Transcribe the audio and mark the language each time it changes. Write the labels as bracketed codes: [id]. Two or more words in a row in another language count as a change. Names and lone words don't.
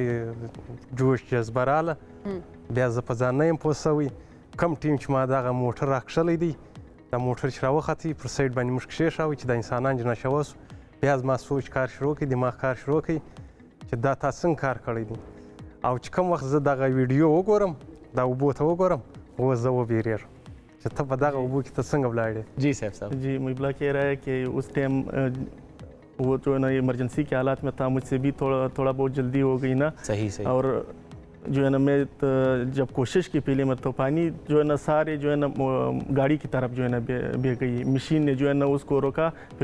[ps] چې جوش جذبه راله بیا زه په ځان نه یم پوه سوی کم ټیم چې ما دغه موټر راکښلی دی دا موټر چې راوختی پر سایډ باندې موږ کښېښاوی چې د انسانان جنازه وسو بیا زما سوچ کار شروع کړي دماغ کار شروع کړي چې دا تا څنګه کار کړی دی او چې کوم وخت زه دغه ویډیو وګورم دا اوبو ته وګورم اوس زه وبېرېږم چې ته په دغه اوبو کې ته څنګه ولاړې [ur] جی صاحب جی مبلا کہہ رہا ہے کہ اس ٹائم وہ جو ہے نا ایمرجنسی کے حالات میں تھا مجھ سے بھی تھوڑا بہت جلدی ہو گئی نا सही اور جو ہے نا میں جب کوشش کی پہلے میں تو پانی جو ہے نا سارے جو ہے نا گاڑی کی طرف جو ہے نا بہہ گئی مشین نے جو ہے نا اس کو روکا پھر